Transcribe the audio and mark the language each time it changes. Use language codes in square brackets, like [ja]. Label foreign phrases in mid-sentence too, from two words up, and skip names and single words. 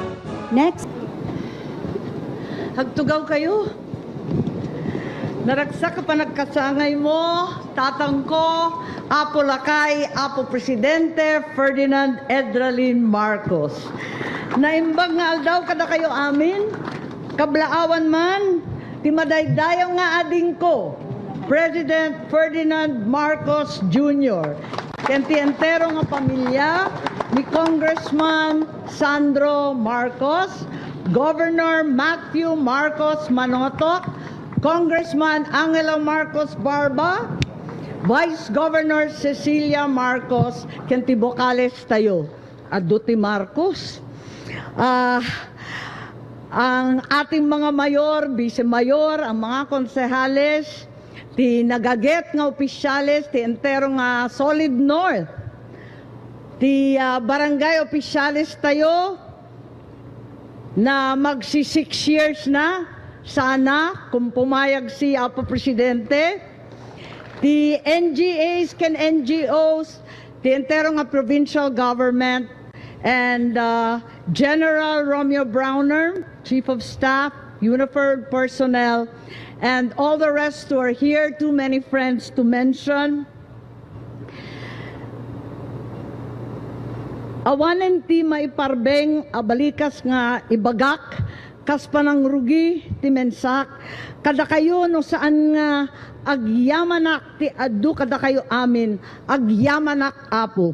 [en] Next. [ilo] Hagtugaw kayo. Naragsak ka pa nagkasangay mo, tatang ko, Apo Lakay, Apo Presidente Ferdinand Edralin Marcos. Naimbag nga aldaw kada kayo amin, kablaawan man, timadaydayaw nga ading ko, President Ferdinand Marcos Jr. Kentientero nga pamilya ni Congressman Sandro Marcos, Governor Matthew Marcos Manotoc, Congressman Angelo Marcos Barba, Vice Governor Cecilia Marcos, Kentibocales tayo, Aduti Marcos, [tl] ang ating mga mayor, vice-mayor, ang mga konsehales, [ilo] ti nagaget nga opisyales, ti entero nga [tl] Solid North, [ilo] ti barangay opisyales tayo, [tl] na magsi 6 years na, sana kung pumayag si Apo Presidente, [en] the NGAs can NGOs, the [ilo] entero nga [en] provincial government, and General Romeo Browner, Chief of Staff, uniformed personnel, and all the rest who are here, too many friends to mention. [ilo] Awanen ti maiparbeng abalikas nga ibagak, kas panang rugi ti mensak, kada kayo no saan nga agyamanak ti adu kada kayo amin, agyamanak Apo.